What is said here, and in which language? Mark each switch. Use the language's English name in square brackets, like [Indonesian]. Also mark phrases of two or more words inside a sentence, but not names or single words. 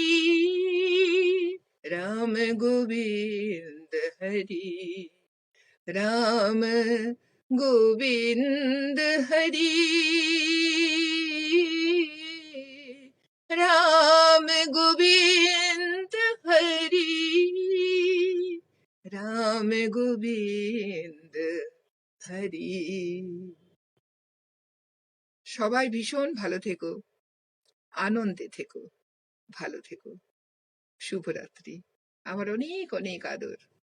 [Bangla] राम गोविंद हरि, राम गोविंद हरि, राम गोविंद हरि, राम गोविंद হরি। সবাই ভীষণ ভালো থেকো, আনন্দে থেকো, ভালো থেকো। শুভরাত্রি। আমার অনেক অনেক আদর।